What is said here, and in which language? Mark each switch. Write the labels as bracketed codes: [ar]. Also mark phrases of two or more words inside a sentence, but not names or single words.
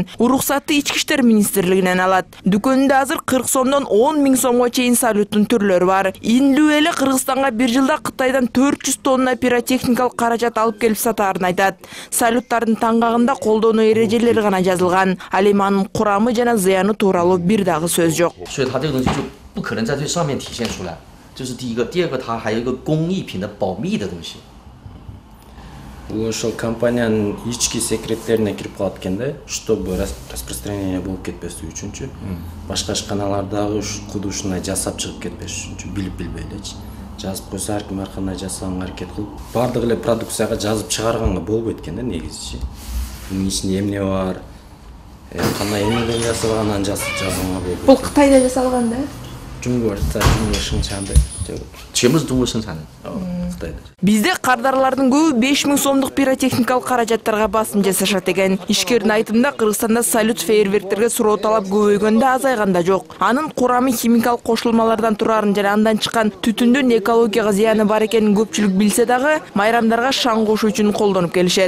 [ky] Уруксатты Ички иштер министрлигинен алат. Дүкөнүндө азыр 40 сомдон 10 000 сомго чейин салюттун түрлөрү бар. Инлю эле Кыргызстанга бир жылда Кытайдан 400 тонна пиротехникалык каражат алып келип сатаарын айтат. Салюттардын таңгагында колдонуу эрежелери гана жазылган. Ал эми анын курамы жана зыяны тууралуу бир дагы сөз жок. [zh] 不可能在最上面体现出来，这是第一个。第二个，它还有一个工艺品的保密的东西。 [ky] Бул ошол компаниянын ички секреттерине кирип калат экен да, [ru] чтобы распространение [ky] болуп кетпеси үчүнчү. Башка ишканалардагы куду ушундай жасап чыгып кетпеш үчүнчү, билип билбейличи. Жазып койсо ар ким ар кандай жасаганга аракет кылып, бардык эле продукцияга жазып чыгарганга болбойт экен да негизичи. Мунун ичинде эмне бар, кандай эмнеден жасалганын жазганга болбойт. Бул Кытайда жасалган да? [zh] 中国在中国生产的，全部是中国生产的。 [ky] Бизде кардарлардын көбү 5000 сомдук пиротехникалык каражаттарга басым жасашат экен. Ишкердин айтымында Кыргызстанда салют фейерверктерге суроо талап көбөйгөндө азайганда жок. Анын курамы химикалык кошулмалардан турарын жана андан чыккан түтүндүн экологияга зыяны бар экенин көпчүлүк билсе дагы, майрамдарга шаң кошуу үчүн колдонуп келишет.